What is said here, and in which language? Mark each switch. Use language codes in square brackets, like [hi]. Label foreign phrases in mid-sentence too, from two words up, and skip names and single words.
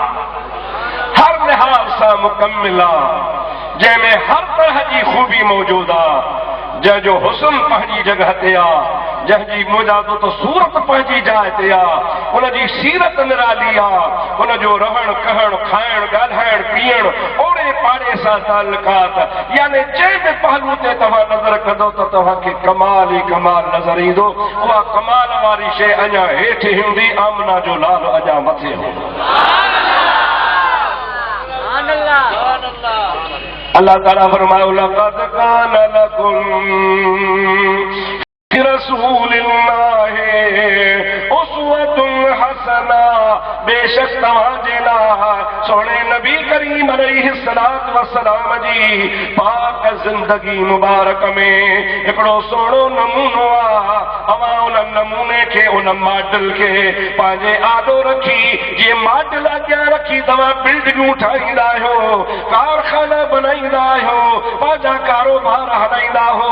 [sd] हर लिहाज़ सां मुकम्मिल आहे, जंहिंमें हर तरह जी खूबी मौजूद आहे, जंहिंजो हुस्न पंहिंजी जॻह ते आहे, जंहिंजी मुजादो त सूरत पंहिंजी जाइ ते आहे, हुनजी सीरत निराली आहे, हुनजो रहण कहण खाइण ॻाल्हाइण पीअण ओड़े पाड़े सां तालुकात, यानी जंहिं बि पहलू ते तव्हां नज़र कंदो त तव्हांखे कमाल ई कमाल नज़र ईंदो। उहा कमाल वारी शइ अञा हेठि हूंदी, आमना जो नालो अञा मथे हूंदो। अल्लाह ताला फरमायो, [ar] لقد كان لكم في رسول الله أسوة حسنة. [sd] बेशक तव्हांजे लाइ सोणे नबी करीम [ar] عليه الصلاة والسلام [sd] जी पाक ज़िंदगी मुबारक में हिकिड़ो सुहिणो नमूनो आहे। अवां उन नमूने खे, उन मॉडल खे पंहिंजे आॾो रखी, जीअं मॉडल अॻियां रखी तव्हां बिल्डिंगूं ठाहींदा आहियो, कारखाना बनाईंदा आहियो, पंहिंजा कारोबार हलाईंदा हो।